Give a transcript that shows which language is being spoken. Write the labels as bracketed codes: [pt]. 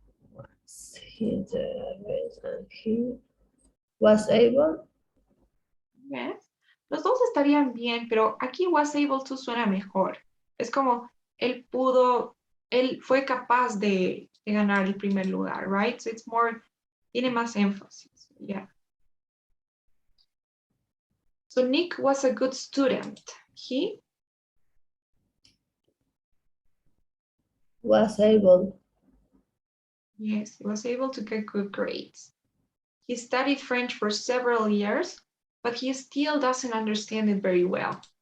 [en] once he entered a race and he was able. Yes. [es] Los dos estarían bien, pero aquí [en] was able to [es] suena mejor. Es como él pudo, él fue capaz de ganar el primer lugar, [en] right? So it's more, [es] tiene más énfasis. [en] Yeah. So Nick was a good student. He Was able. Yes, he was able to get good grades. He studied French for several years, but he still doesn't understand it very well.